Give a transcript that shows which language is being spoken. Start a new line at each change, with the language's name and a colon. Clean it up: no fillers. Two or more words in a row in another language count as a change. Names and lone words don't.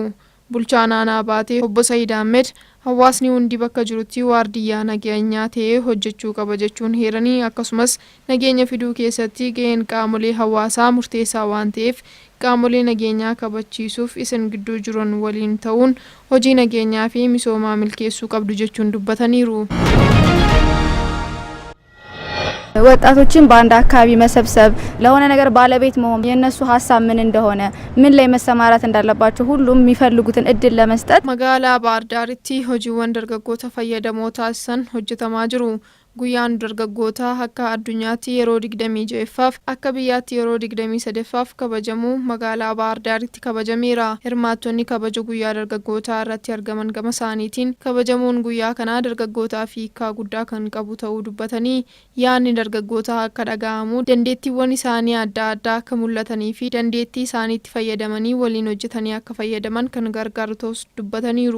Oromo: Bulchaan aanaa baatee obbo Said Ahmed hawaasni hundi bakka jirutti waardiyyaa nageenyaa ta'ee hojjechuu qaba jechuun heeranii akkasumas nageenya fiduu keessatti gaheen qaamolee hawaasaa murteessaa waan ta'eef qaamolee nageenyaa kabachiisuuf isin gidduu jiran waliin ta'uun hojii nageenyaa fi misoomaa milkeessuu qabdu jechuun dubbataniiru.
Amharic: ወጣቶችን በአንድ አካባቢ መሰብሰብ ለሆነ ነገር ባለቤት መሆን የነሱ ሀሳብ ምን እንደሆነ ምን ላይ መሰማራት እንዳለባቸው ሁሉም የሚፈልጉትን እድል ለመስጠት
Oromo: መጋላ ባህር ዳርtti hojiiwwan dargaggoota fayyadamoo taasisan hojjetamaa jiru. Guyyaan dargaggoota akka addunyaatti yeroo 26ffaaf akka biyyaatti yeroo 23ffaaf kabajamu magaalaa Bahar Daaritti kabajameera. Hirmaattonni kabaja guyyaa dargaggootaa irratti argaman gama isaaniitiin kabajamuun guyyaa kanaa dargaggootaaf hiikaa guddaa kan qabu ta'uu dubbatanii yaadni dargaggootaa akka dhaga'amu dandeettiiwwan isaanii adda addaa akka mul'atanii fi dandeettii isaaniitti fayyadamanii waliin hojjetanii akka fayyadaman kan gargaaru ta'us dubbataniiru.